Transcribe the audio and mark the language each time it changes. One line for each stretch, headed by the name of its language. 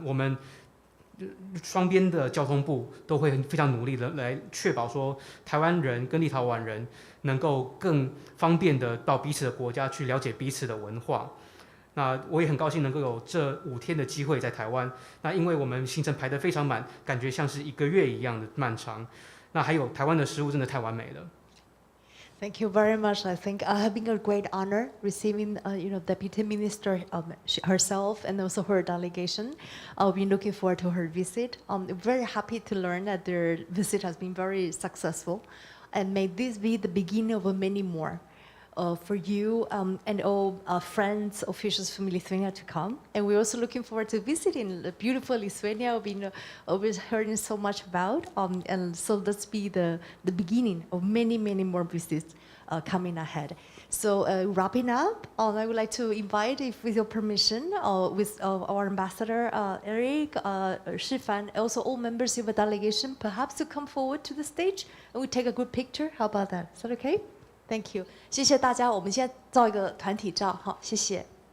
Chinese: 我们双边的交通部都会非常努力的来确保说，台湾人跟立陶宛人能够更方便的到彼此的国家去了解彼此的文化。那我也很高兴能够有这5天的机会在台湾。那因为我们行程排得非常满，感觉像是1个月一样的漫长。那还有台湾的食物真的太完美了。
English: Thank you very much. I think having a great honor receiving, Deputy Minister herself and also her delegation. I'll be looking forward to her visit. Very happy to learn that their visit has been very successful, and may this be the beginning of many more. For you and all friends, officials from Lithuania to come. And we're also looking forward to visiting the beautiful Lithuania we've been always hearing so much about. And so let's be the beginning of many, many more visits coming ahead. So wrapping up, I would like to invite, if with your permission, with our ambassador Eric, Shifan, also all members of the delegation, perhaps to come forward to the stage and we take a good picture. How about that? Is that okay? Thank you.
Chinese: 谢谢大家，我们现在照一个团体照，好，谢谢。